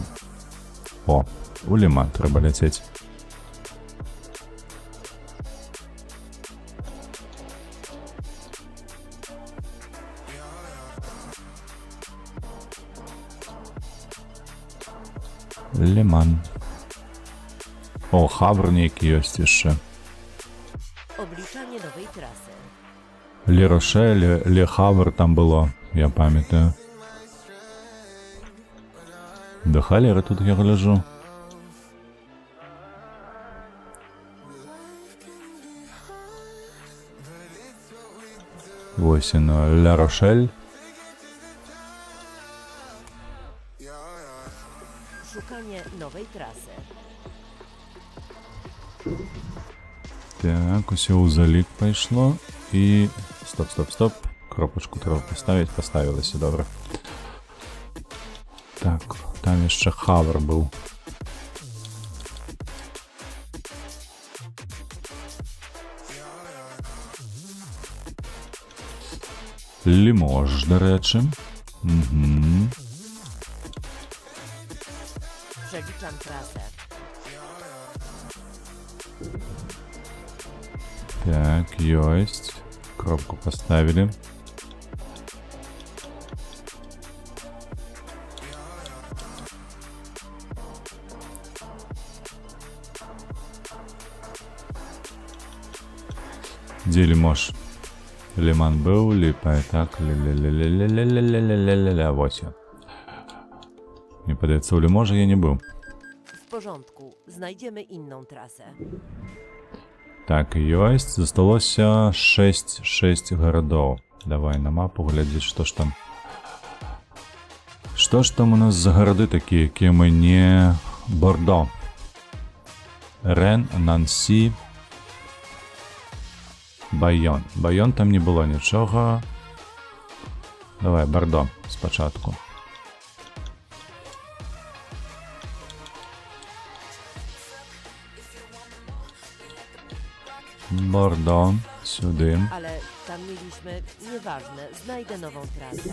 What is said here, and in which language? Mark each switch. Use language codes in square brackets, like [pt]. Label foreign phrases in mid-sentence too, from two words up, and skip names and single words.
[be] О, у Леман трэба ляцець. Леман. О, Хавр нейкі ёсць яшчэ. [pl] Obliczanie nowej trasy. [be] Ле-Рошель, Ле-Хавр там было, я памятаю. Да халеры тут я гляжу. Вось яно, Ля-Рошель. [pl] Szukanie nowej trasy. [be] Так, усе ў залік пайшло. І... Стоп. Кропачку треба поставіць. Поставілася, добра. Так, там яшчэ хавар быў. Лімож, дарэчы. [pl] Przeliczam trasę. [be] Так, ёсць. Кропку поставілі. Дзе лімож? Ліман быў, ліпае, так, ля-ля-ля-ля-ля-ля-ля-ля-ля-ля-ля-ля, вось ён. Мне падаецца, у ліможа я не быў. [pl] W porządku, znajdziemy inną trasę. [be] Так, ёсць, засталося 6 гарадоў. Давай на мапу глядзець, што ж там. Што ж там у нас за гарады такія, якія мы не... Бордо. Рен, Нансі, Байон. Байон там не было нічога. Давай, Бордо спачатку. [uk] Бордо, сюди. [pl] Ale tam mieliśmy... Nieważne, znajdę nową trasę.